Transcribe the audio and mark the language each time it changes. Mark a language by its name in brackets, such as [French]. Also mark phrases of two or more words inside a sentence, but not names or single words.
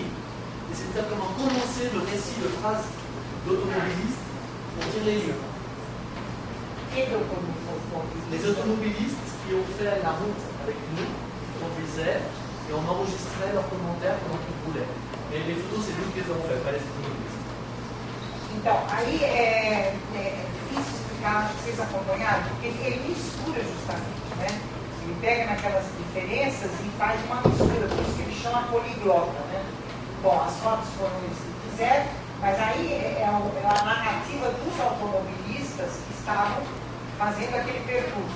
[French] Et c'est comment commencer le récit de phrases d'automobilistes pour dire les lieux. Les automobilistes qui ont fait la route avec nous, qui conduisaient, et on enregistrait leurs commentaires pendant qu'ils roulaient. Mais les photos, c'est nous qui les avons fait, pas les automobilistes. [Portuguese] Então, aí é difícil explicar, acho que vocês acompanharam, porque ele mistura justamente, né? Ele pega naquelas diferenças e faz uma mistura, por isso que ele chama poliglota, né? Bom, as fotos foram eles que fizeram, mas aí é a narrativa dos automobilistas que estavam fazendo aquele percurso.